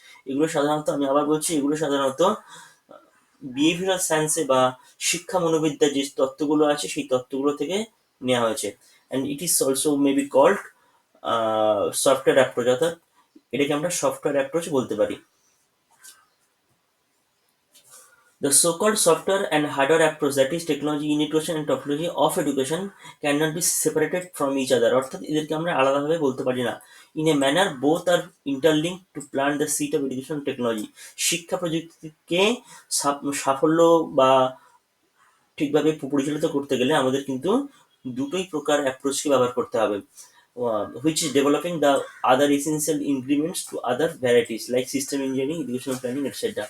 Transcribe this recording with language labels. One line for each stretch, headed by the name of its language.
Bangla: এগুলো সাধারণত, আমি আবার বলছি, এগুলো সাধারণত বিহেভিয়ারাল সায়েন্সে বা শিক্ষা মনোবিদ্যার যে তত্ত্বগুলো আছে সেই তত্ত্বগুলো থেকে নেওয়া হয়েছে।
English: and it is also may be called software approach,
Bangla: অর্থাৎ এটাকে আমরা সফটওয়্যার অ্যাপ্রোচ বলতে পারি।
English: The so-called software and hardware approach, that is technology in education and technology of education, cannot be separated from each other.
Bangla: অর্থাৎ এদেরকে আমরা আলাদাভাবে বলতে পারি না।
English: In a manner, both are interlinked to plant the seed of education technology.
Bangla: শিক্ষা প্রযুক্তিকে সাফল্য বা ঠিকভাবে পরিচালিত করতে গেলে আমাদের কিন্তু দুটোই প্রকার অ্যাপ্রোচকে ব্যবহার করতে হবে,
English: which is developing the other essential ingredients to other varieties like system engineering, educational planning, etc.